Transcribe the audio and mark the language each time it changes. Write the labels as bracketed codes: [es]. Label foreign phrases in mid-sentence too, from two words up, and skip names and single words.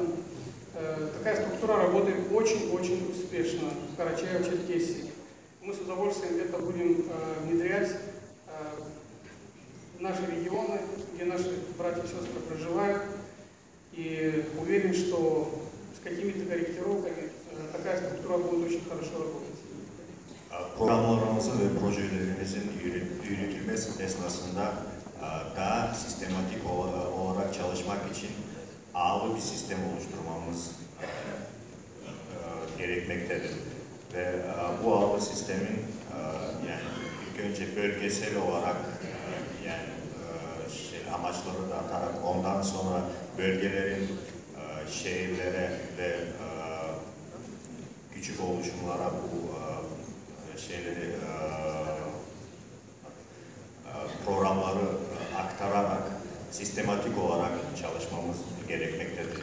[ru] Такая структура работает очень-очень успешно в Карачаево-Черкесии. Мы с удовольствием это будем внедрять в наши регионы, где наши братья и сестры проживают. И уверен, что с какими-то корректировками такая структура будет очень хорошо работать. [tr] Programlarımızın ve projelerimizin yürütülmesi esnasında daha sistematik olarak çalışmak için ağlı bir sistem oluşturmamız gerekmektedir. Ve bu ağlı sistemin yani ilk önce bölgesel olarak yani amaçları da atarak ondan sonra bölgelerin şehirlere ve küçük oluşumlara bu şeyleri programları aktararak sistematik olarak çalışmamız gerekmektedir.